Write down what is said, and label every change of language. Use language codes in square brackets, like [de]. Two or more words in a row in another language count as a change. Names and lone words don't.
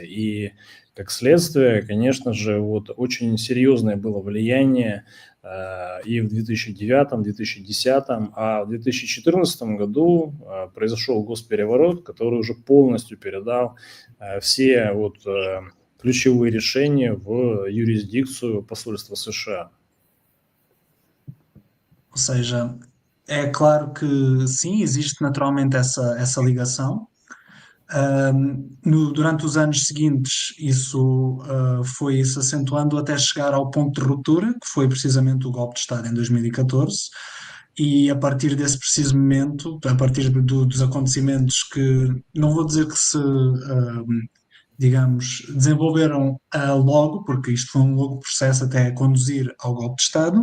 [ru] И как следствие, конечно же, очень серьезное было влияние и в 2009, 2010, а в 2014 году произошел госпереворот, который уже полностью передал все ключевые решения в юрисдикцию посольства США. [pt] Ou seja, é claro que sim, existe naturalmente essa ligação. Durante os anos seguintes isso foi se acentuando até chegar ao ponto de ruptura, que foi precisamente o golpe de Estado em 2014, e a partir desse preciso momento, a partir dos acontecimentos que, não vou dizer que se, digamos, desenvolveram logo, porque isto foi um longo processo até conduzir ao golpe de Estado.